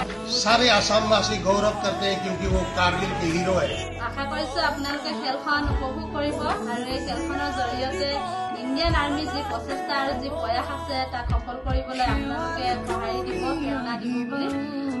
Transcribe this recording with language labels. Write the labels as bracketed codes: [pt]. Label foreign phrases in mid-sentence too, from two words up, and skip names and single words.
[hi] सारे आसामवासी गौरव करते हैं क्योंकि वो कारगिल के हीरो है। [as] आशा करिছো আপোনালোকে খেলখন উপভোগ কৰিব আৰু এই খেলখনৰ জৰিয়তে ইণ্ডিয়ান আৰ্মি যি প্ৰচেষ্টা আৰু যি প্ৰয়াস আছে তাক সফল কৰিবলৈ আপোনালোকে সহায় দিব প্ৰেৰণা দিব বুলি